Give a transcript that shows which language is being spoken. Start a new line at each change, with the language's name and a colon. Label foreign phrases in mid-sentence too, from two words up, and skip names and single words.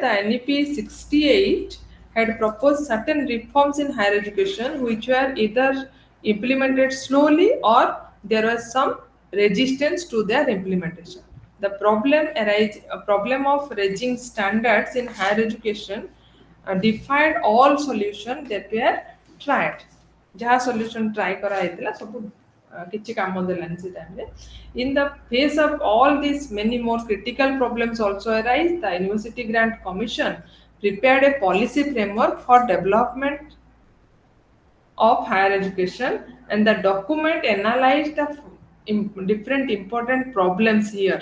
English: The NEP 68 had proposed certain reforms in higher education which were either implemented slowly or there was some resistance to their implementation. The problem of raising standards in higher education defied all solutions that were tried.
Odia: ଯାହା
English: solution try
Odia: କରାଯାଇଥିଲା ସବୁ କିଛି କାମ ଦେଲାନି ସେ ଟାଇମରେ.
English: In the face of all these many more critical problems also arise, the University Grant Commission prepared a policy framework for development of higher education, and the document analyzed the different important problems here